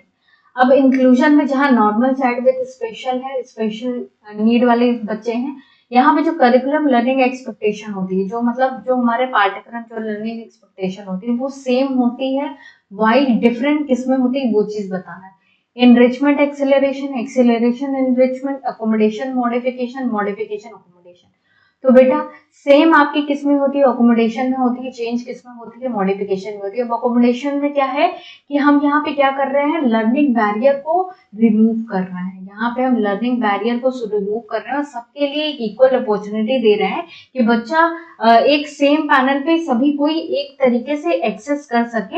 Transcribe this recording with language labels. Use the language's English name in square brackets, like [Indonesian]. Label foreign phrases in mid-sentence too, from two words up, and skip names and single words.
[Hindi] अब इंक्लूजन में जहाँ [English] normal child with special [Hindi] है, [English] special need [Hindi] वाले बच्चे हैं, यहाँ पे जो [English] curriculum learning expectation [Hindi] होती है, जो मतलब जो हमारे पाठ्यक्रम जो [English] learning expectation [Hindi] होती है वो सेम होती है, [English] while different [Hindi] किसमें होती है वो चीज बताना है। [English] enrichment acceleration, acceleration enrichment, accommodation modification, modification accommodation। [Hindi] तो बेटा सेम आपकी किस में होती है, अकोमोडेशन में होती है, चेंज किस में होती है, मॉडिफिकेशन में होती है। अब अकोमोडेशन में क्या है कि हम यहाँ पे क्या कर रहे हैं, [English] learning barrier [Hindi] को रिमूव कर रहे हैं। यहाँ पे हम [English] learning barrier [Hindi] को रिमूव कर रहे हैं और सबके लिए एक [English] equal opportunity [Hindi] दे रहे हैं कि बच्चा एक [English] same panel [Hindi] पे सभी कोई एक तरीके से एक्सेस कर सके।